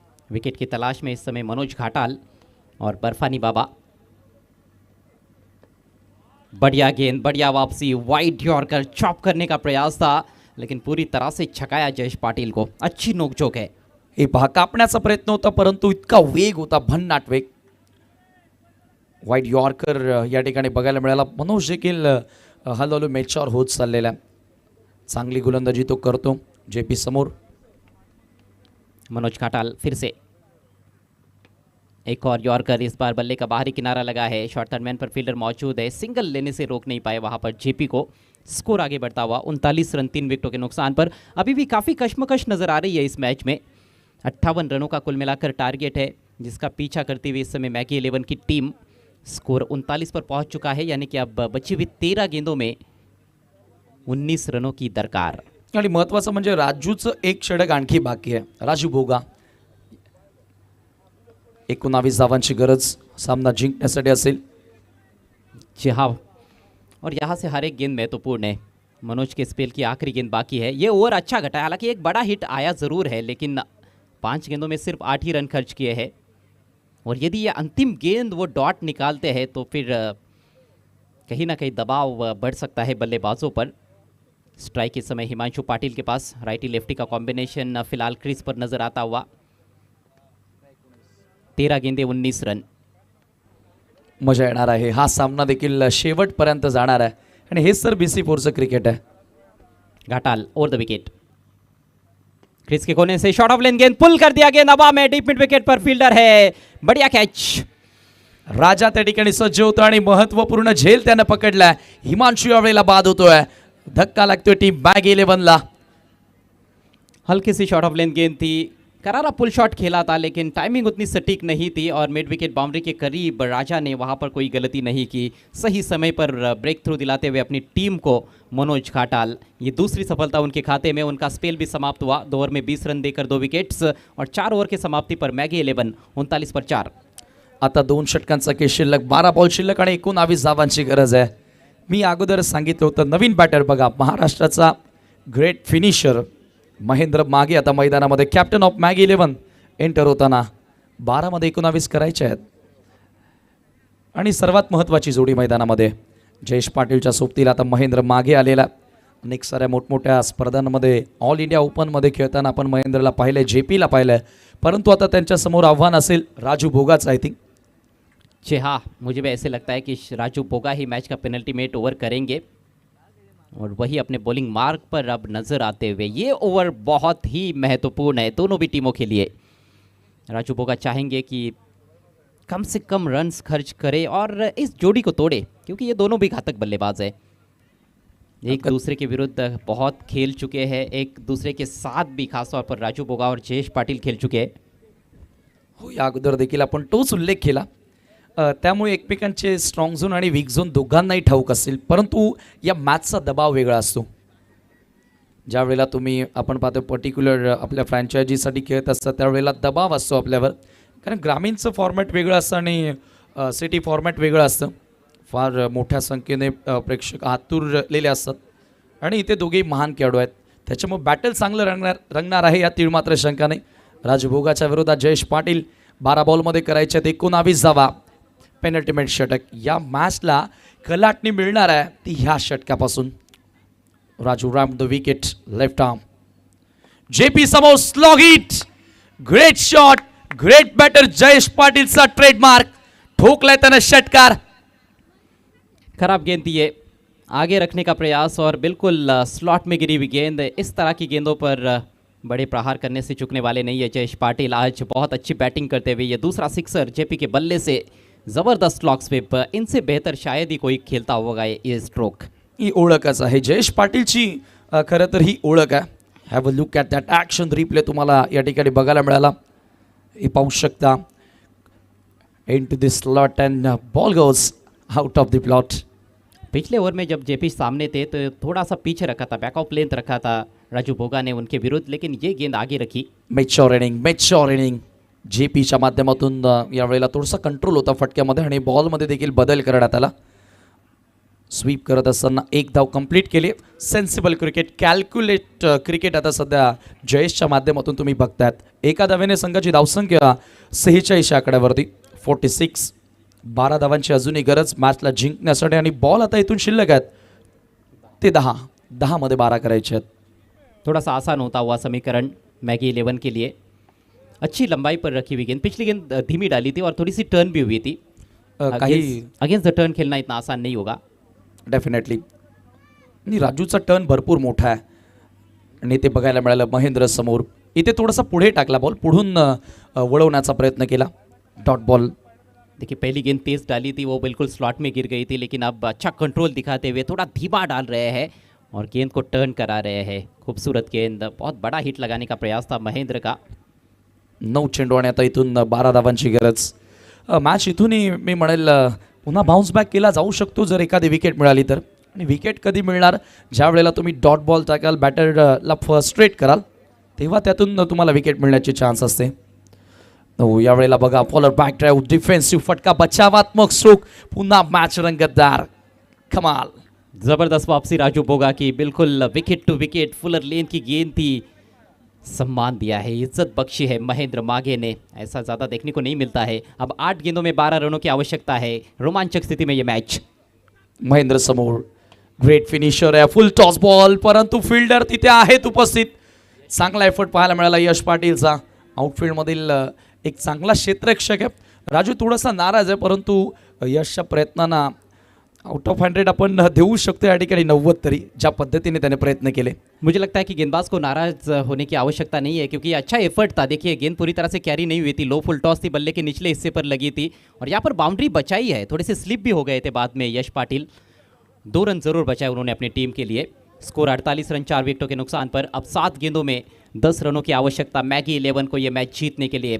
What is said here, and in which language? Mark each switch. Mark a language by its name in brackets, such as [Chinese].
[Hindi] Wicket की तलाश में इस समय मनोज घाटाल और बर्फानी बाबा। बढ़िया गेंद, बढ़िया वापसी, वाइड यॉर्कर, चॉप करने का प्रयास था लेकिन पूरी तरह से छकाया जयेश पाटिल को। अच्छी नोकझोंक है। [Marathi] हे पहा, कापण्याचा प्रयत्न होता परंतु इतका वेग होता, भन्नाट वेग. वाईड यॉर्कर या ठिकाणी बघायला मिळाला. मनोज देखील हळूहळू मॅचवर होत चाललेला. चांगली गोलंदाजी तो करतो जेपी समोर. [Hindi] मनोज घाटाल फिर से एक और यॉर्कर, इस बार बल्ले का बाहरी किनारा लगा है, शॉर्ट थर्ड मैन पर फील्डर मौजूद है, सिंगल लेने से रोक नहीं पाए वहां पर जेपी को। स्कोर आगे बढ़ता हुआ 39 रन 3 विकेटों के नुकसान पर। अभी भी काफ़ी कश्मकश नजर आ रही है इस मैच में। 58 रनों का कुल मिलाकर टारगेट है जिसका पीछा करते हुए इस समय मैगी 11 की टीम। स्कोर 39 पर पहुंच चुका है, यानी कि अब बची हुई 13 गेंदों में 19 रनों की दरकार। [Marathi] आणि महत्त्वाचं म्हणजे राजूचं एक षटक आणखी बाकी आहे. राजू भोगा, 19 धावांची गरज सामना जिंकण्यासाठी असेल. [Hindi] जी हाँ, और यहाँ से हर एक गेंद महत्वपूर्ण है। मनोज के स्पेल की आखिरी गेंद बाकी है। ये ओवर अच्छा घटा है, हालांकि एक बड़ा हिट आया ज़रूर है, लेकिन 5 गेंदों में सिर्फ 8 ही रन खर्च किए हैं। और यदि ये अंतिम गेंद वो डॉट निकालते हैं तो फिर कहीं ना कहीं दबाव बढ़ सकता है बल्लेबाजों पर। स्ट्राइक इस समय हिमांशु पाटिल के पास, राइटी लेफ्टी का कॉम्बिनेशन फिलहाल क्रीज पर नजर आता हुआ। 13 गेंदे 19 रन। [Marathi] मजा येणार आहे, हा सामना देखील शेवटपर्यंत जाणार आहे आणि हेच तर BC4चं क्रिकेट आहे. [Hindi] Ghatal over the wicket, Chris के कोने से शॉट ऑफ लेन गेंद पुल कर दिया, गेंद हवा में डीप मिड विकेट पर, फील्डर है, बढ़िया कैच. [Marathi] राजा त्या ठिकाणी सज्ज होतो आणि महत्वपूर्ण झेल त्यानं पकडलाय. हिमांशु यावेळेला बाद होतोय, धक्का लागतोय टीम बॅग 11ला. [Hindi] हल्की सी शॉट ऑफ लेन गेंद थी, करारा पुल शॉट खेला था, लेकिन टाइमिंग उतनी सटीक नहीं थी और मिड विकेट बाउंड्री के करीब राजा ने वहां पर कोई गलती नहीं की. सही समय पर ब्रेक थ्रू दिलाते हुए अपनी टीम को मनोज घाटाल, ये दूसरी सफलता उनके खाते में. उनका स्पेल भी समाप्त हुआ, 2 ओवर में 20 रन देकर 2 विकेट्स और 4 ओवर की समाप्ति पर मैगी 11 39 पर 4. [Marathi] आता 2 षटकांचा खेळ शिल्लक, 12 बॉल शिल्लक आणि 19 धावांची गरज आहे. मी अगोदर सांगितलं होतं नवीन बॅटर बघा, महाराष्ट्राचा ग्रेट फिनिशर महेंद्र मागे आता मैदानामध्ये, कॅप्टन ऑफ मॅग 11 एंटर होताना. 12 मध्ये 19 करायचे आहेत. आणि सर्वात महत्त्वाची जोडी मैदानामध्ये जयेश पाटीलच्या सोबतीला आता महेंद्र मागे आलेला. अनेक साऱ्या मोठमोठ्या स्पर्धांमध्ये ऑल इंडिया ओपनमध्ये खेळताना आपण महेंद्रला पाहिलं, JPला पाहिलं, परंतु आता त्यांच्यासमोर आव्हान असेल राजू भोगाचं. [English] I think [Hindi] जी हाँ, मुझे भी ऐसे लगता है कि राजू बोगा ही मैच का पेनल्टीमेट ओवर करेंगे और वही अपने बॉलिंग मार्ग पर अब नज़र आते हुए. ये ओवर बहुत ही महत्वपूर्ण है दोनों भी टीमों के लिए. राजू बोगा चाहेंगे कि कम से कम रन्स खर्च करे और इस जोड़ी को तोड़े, क्योंकि ये दोनों भी घातक बल्लेबाज है. एक दूसरे के विरुद्ध बहुत खेल चुके हैं, एक दूसरे के साथ भी खासतौर पर राजू बोगा और जयेश पाटिल खेल चुके हैं. [Marathi] हो, या अगोदर देखील आपण तोच उल्लेख केला. त्यामुळे एकमेकांचे स्ट्रॉंग झोन आणि वीक झोन दोघांनाही ठाऊक असेल, परंतु या मॅचचा दबाव वेगळा असतो. ज्या वेळेला तुम्ही आपण पाहतो पर्टिक्युलर आपल्या फ्रँचायझीसाठी खेळत असतात त्यावेळेला दबाव असतो आपल्यावर, कारण ग्रामीणचं फॉर्मॅट वेगळं असतं आणि सिटी फॉर्मॅट वेगळं असतं. फार मोठ्या संख्येने प्रेक्षक आतुरलेले असतात आणि इथे दोघेही महान खेळाडू आहेत, त्याच्यामुळे बॅटल चांगलं रंगणार आहे, या तीळ मात्र शंका नाही. राजू भोगाच्या विरोधात जयेश पाटील, 12 बॉलमध्ये करायचे 19 धावा, पेनल्टीमेट षटक. या मॅचला कलाटणी मिळणार आहे ती ह्या षटकापासून. Raju Ram the wicket, left arm, JP समोर slog hit, great shot, great batter Jayesh पाटीलचा trademark, ठोकलाय त्यानं षटकार. [Hindi] खराब गेंद दिए, आगे रखने का प्रयास और बिल्कुल स्लॉट में गिरी हुई गेंद. इस तरह की गेंदों पर बड़े प्रहार करने से चुकने वाले नहीं है जयेश पाटिल. आज बहुत अच्छी बैटिंग करते हुए ये दूसरा सिक्सर JP के बल्ले से, ज़बरदस्त लॉक स्विप. इनसे बेहतर शायद ही कोई खेलता होगा ये स्ट्रोक. [Marathi] ही ओळखच आहे जयेश पाटीलची, खरं तर ही ओळख आहे. [English] have a look at that action replay [Marathi] तुम्हाला या ठिकाणी बघायला मिळाला. हे पाहू शकता, [English] Into this slot and ball goes out of the plot. [Hindi] पिछले ओवर में जब JP सामने थे तो थोड़ा सा पीछे रखा था, बैक ऑफ लेंथ रखा था राजू बोगा ने उनके विरुद्ध, लेकिन ये गेंद आगे रखी. [Marathi] मेच्योर इनिंग JPच्या माध्यमातून यावेळेला थोडासा कंट्रोल होता फटक्यामध्ये आणि बॉलमध्ये देखील बदल करण्यात आला. स्वीप करत असताना 1 धाव कंप्लीट केली. सेन्सिबल क्रिकेट, कॅल्क्युलेट क्रिकेट आता सध्या जयेशच्या माध्यमातून तुम्ही बघतायत. एका धावेने संघाची धावसंख्या 46 आकड्यावरती, 46. 12 धावांची अजूनही गरज मॅचला जिंकण्यासाठी आणि बॉल आता इथून शिल्लक आहेत ते 10 मध्ये 12 करायचे आहेत. [Hindi] थोड़ा सा आसान होता हुआ समीकरण मैगी 11 के लिए. अच्छी लंबाई पर रखी हुई गेंद, पिछली गेंद धीमी डाली थी और थोड़ी सी टर्न भी हुई थी. [English] against the turn [Hindi] खेलना इतना आसान नहीं होगा [English] Definitely. [Marathi] आणि राजूचा टर्न भरपूर मोठा आहे आणि ते बघायला मिळालं महेंद्र समोर. इथे थोडासा पुढे टाकला बॉल, पुढून वळवण्याचा प्रयत्न केला, डॉट बॉल. [Hindi] देखिए पहली गेंद तेज डाली थी, वो बिल्कुल स्लॉट में गिर गई थी, लेकिन अब अच्छा कंट्रोल दिखाते हुए थोड़ा धीमा डाल रहे हैं और गेंद को टर्न करा रहे हैं. खूबसूरत गेंद, बहुत बड़ा हिट लगाने का प्रयास था महेंद्र का. [Marathi] 9 चेंडू आणि आता इथून 12 धावांची गरज. मॅच इथूनही मी म्हणेल पुन्हा बाउन्स बॅक केला जाऊ शकतो जर एखादी विकेट मिळाली तर. आणि विकेट कधी मिळणार, ज्या वेळेला तुम्ही डॉट बॉल टाकाल, बॅटरला फ्रस्ट्रेट कराल, तेव्हा त्यातून तुम्हाला विकेट मिळण्याचे चान्स असते. हो, यावेळेला बघा फॉलोर बॅक ड्राईव्ह, डिफेन्सिव्ह फटका, बचावात्मक स्ट्रोक, पुन्हा मॅच रंगतदार. कमाल, [Hindi] जबरदस्त वापसी राजू बोगा की, बिल्कुल विकेट टू विकेट फुलर लेन की गेंद थी। सम्मान दिया है, इज्जत बख्शी है महेंद्र माघे ने, ऐसा ज़्यादा देखने को नहीं मिलता है। अब 8 गेंदों में 12 रनों की आवश्यकता है, रोमांचक स्थिति में ये मैच। [Marathi] महेंद्र समोर ग्रेट फिनिशर आहे, फुल टॉस बॉल, परंतु फिल्डर तिथे आहेत उपस्थित. चांगला एफर्ट पाहायला मिळाला यश पाटीलचा. आउटफील्डमधील एक चांगला क्षेत्ररक्षक आहे. राजू थोडासा नाराज आहे, परंतु यशच्या प्रयत्नांना आउट ऑफ 100 अपन देऊ शकतो या ठिकाणी 90 तरी, ज्या पद्धतीने त्याने प्रयत्न केले. [Hindi] मुझे लगता है कि गेंदबाज को नाराज होने की आवश्यकता नहीं है, क्योंकि अच्छा एफर्ट था। देखिए गेंद पूरी तरह से कैरी नहीं हुई थी, लो फुल टॉस थी, बल्ले के निचले हिस्से पर लगी थी और यहाँ पर बाउंड्री बचाई है। थोड़े से स्लिप भी हो गए थे बाद में यश पाटिल, 2 रन जरूर बचाए उन्होंने अपनी टीम के लिए। स्कोर 48 रन 4 विकेटों के नुकसान पर। अब 7 गेंदों में 10 रनों की आवश्यकता मैगी 11 को ये मैच जीतने के लिए।